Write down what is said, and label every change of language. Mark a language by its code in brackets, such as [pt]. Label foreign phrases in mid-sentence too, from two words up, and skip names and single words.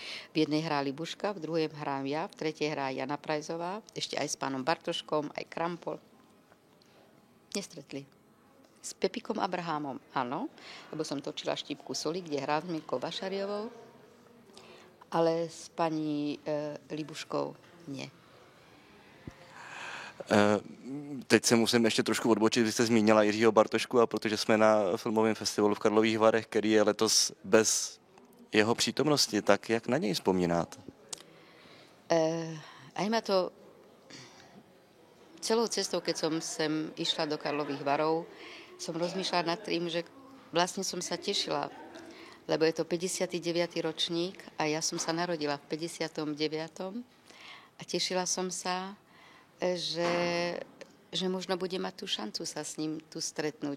[sk] V jednej hrá Libuška, v druhej hrám ja, v tretej hrá Jana Prajzová, ešte aj s pánom Bartoškom, aj Krampol. Nestretli. S Pepikom Abrahámom, áno, lebo som točila Štípku soli, kde hrá s Mirkou Vašariovou, ale s pani Libuškou nie. [cs] Teď se musím ještě trošku odbočit, vy jste zmínila Jiřího Bartošku a protože jsme na filmovém festivalu v Karlových Varech, který je letos bez jeho přítomnosti, tak jak na něj vzpomínáte? [sk] Aj ma to celou cestou, keď som sem išla do Karlových Varov, som rozmýšľala nad tým, že vlastne som sa tešila, lebo je to 59. ročník a ja som sa narodila v 59. a tešila som sa, že možno budem mať tú šancu sa s ním tu stretnúť.